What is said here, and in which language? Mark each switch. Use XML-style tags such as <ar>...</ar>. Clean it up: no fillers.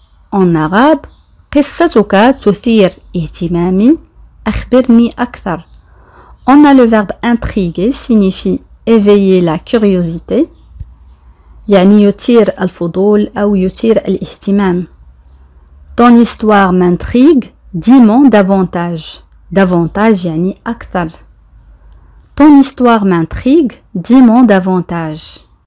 <fr>En arabe,</fr> <ar>قصتك تثير اهتمامي. أخبرني أكثر.</ar> <fr>On a le verbe intriguer signifie éveiller la curiosité.</fr> <ar>يعني يثير الفضول أو يثير الاهتمام.</ar> <fr>Ton histoire m'intrigue. Dis-moi davantage.</fr> <ar>Davantage يعني أكثر.</ar> <fr>Ton histoire m'intrigue. Dis-moi davantage.</fr>